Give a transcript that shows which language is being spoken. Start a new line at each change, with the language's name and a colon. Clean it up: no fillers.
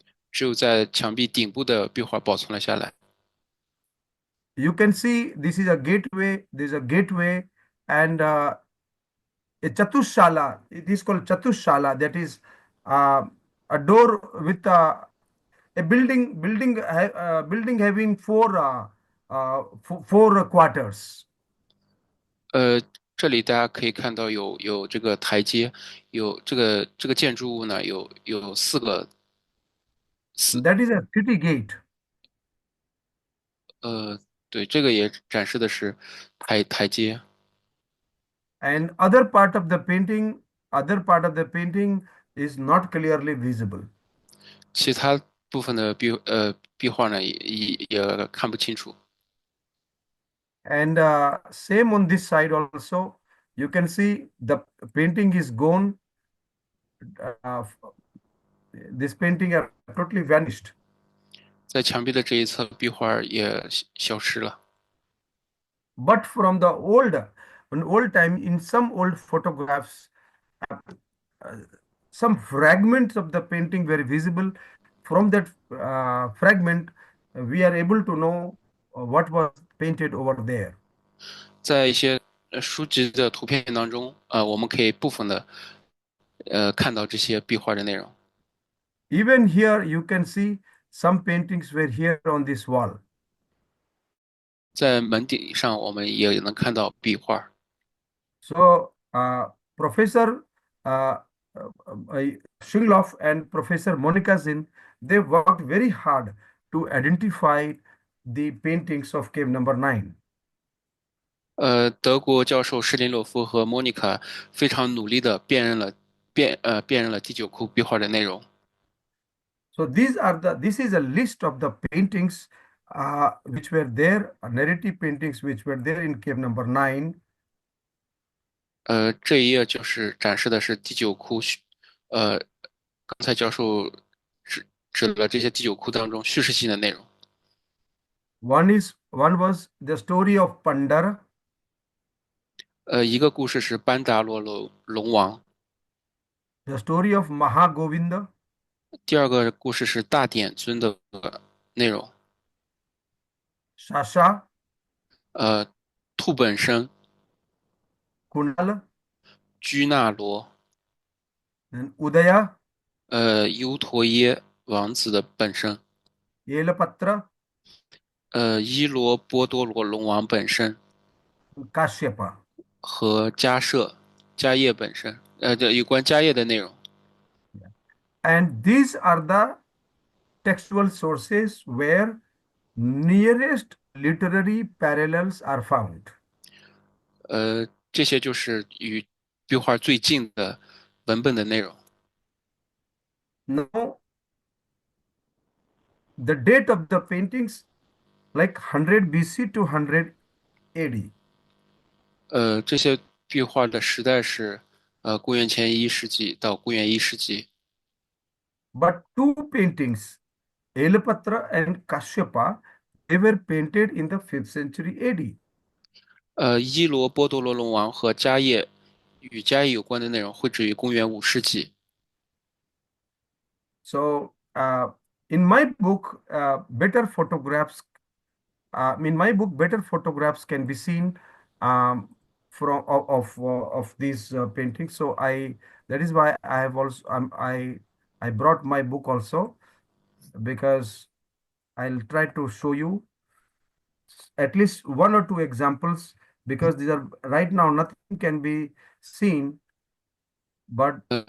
Chinese: 只有在墙壁顶部的壁画保存了下来。
English: you can see this is a gateway. There's a gateway and a chatushala. It is called chatushala. That is uh, a door with a building having four quarters.
Chinese: 这里大家可以看到有这个台阶，有这个建筑物呢，有四
English: That is a city gate.
Chinese: 对，这个也展示的是台阶。
English: And other part of the painting is not clearly visible.
Chinese: 其他部分的壁画呢也看不清楚。
English: And same on this side also, you can see the painting is gone. Uh, this painting are totally vanished.
Chinese: 在墙壁的这一侧，壁画也消失了。
English: But from the old time, in some old photographs, uh, some fragments of the painting were visible. From that fragment, we are able to know what was painted over there.
Chinese: 在一些书籍的图片当中，我们可以部分的看到这些壁画的内容。
English: Even here, you can see some paintings were here on this wall.
Chinese: 在门顶上，我们也能看到壁画。
English: So, Professor uh, Singh and Professor Monica Zinn, they worked very hard to identify the paintings of cave number 9.
Chinese: 德国教授施林洛夫和莫妮卡非常努力的辨认了第九窟壁画的内容。
English: So this is a list of the paintings which were there, narrative paintings which were there in cave number 9.
Chinese: 这一页就是展示的是第九窟刚才教授指了这些第九窟当中叙事性的内容。
English: One was the story of Pandara.
Chinese: 一个故事是班达罗龙王，
English: The story of Mahagovinda.
Chinese: 第二个故事是大典尊的内容。
English: Shasha.
Chinese: 兔本生、
English: Kunal.
Chinese: 居那罗、
English: Then Udaya.
Chinese: 优陀耶王子的本身，
English: Yelapatra.
Chinese: 伊罗波多罗龙王本身
English: Kashyapa.
Chinese: 和迦叶本身，有关迦叶的内容。
English: And these are the textual sources where nearest literary parallels are found.
Chinese: 这些就是与壁画最近的文本的内容。
English: Now, the date of the paintings like 100 BC to 100 AD.
Chinese: 这些壁画的时代是公元前1世纪到公元1世纪。
English: But two paintings, Elapatra and Kashyapa, they were painted in the 5th century AD.
Chinese: 伊罗波多罗龙王和迦叶与迦叶有关的内容绘制于公元5世纪。
English: So, in my book, better photographs. In my book, better photographs can be seen of these paintings. So that is why I have also I brought my book also, because I'll try to show you at least one or two examples, because these are right now nothing can be seen, but